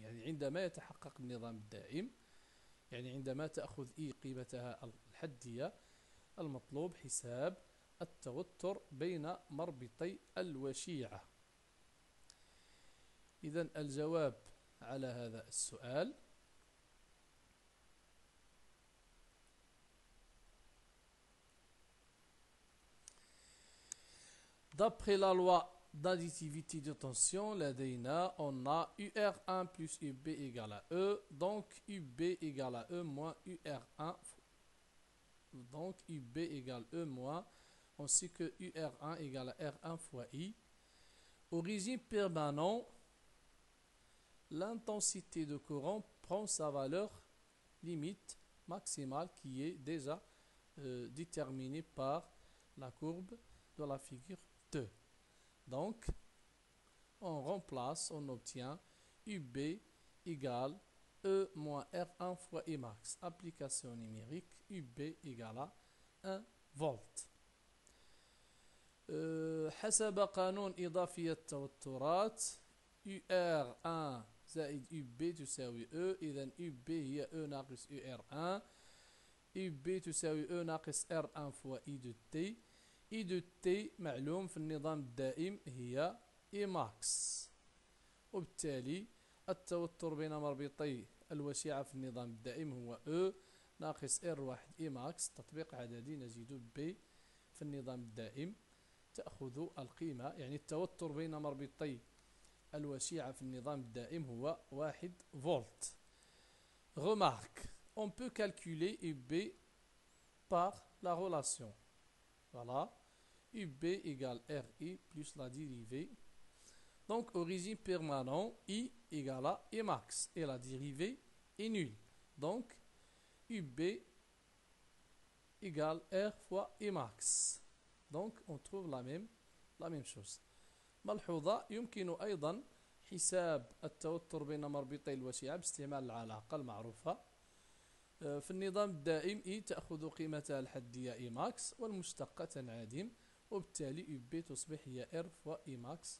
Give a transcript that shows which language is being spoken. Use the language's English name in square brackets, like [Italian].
[Arabic] يعني عندما يتحقق النظام الدائم، يعني عندما تأخذ E قيمتها الحدية، المطلوب حساب التوتر بين مربطي الوشيعة. إذن الجواب على هذا السؤال [French] d'après la loi d'additivité de tension لدينا on a UR1 plus UB égale à E, donc UB égale à E moins UR1, donc UB égale E moins, on sait que UR1 égale à R1 fois I. Au régime permanent, l'intensité de courant prend sa valeur limite maximale qui est déjà déterminée par la courbe de la figure 2. Donc, on remplace, on obtient UB égale E moins R1 fois Emax. Application numérique, UB égale à 1 volt. [Arabic] حسب قانون إضافية التوترات UR1 زائد UB تساوي E. إذن UB هي E ناقص UR1. UB تساوي E ناقص R1 fois I de T. I de T معلوم في النظام الدائم هي Emax. وبالتالي التوتر بين مربطي الوشيعة في النظام الدائم هو E ناقص R1 Emax. تطبيق عددي نجد B في النظام الدائم تأخذ القيمة، يعني التوتر بين مربطي الوشيعة في النظام الدائم هو 1 فولت. [French] Remarque, on peut calculer UB par la relation. Voilà, UB égale RI plus la dérivée. Donc, au régime permanent, I égale à Emax et la dérivée est nulle. Donc, UB égale R fois Imax. Donc on trouve la même chose. [Arabic] ملحوظة يمكن أيضا حساب التوتر بين مربطي الوشيعة باستعمال العلاقة المعروفة في النظام الدائم E تأخذ قيمتها الحدية Emax والمشتقة تنعدم وبالتالي UB تصبح هي R فوا Emax.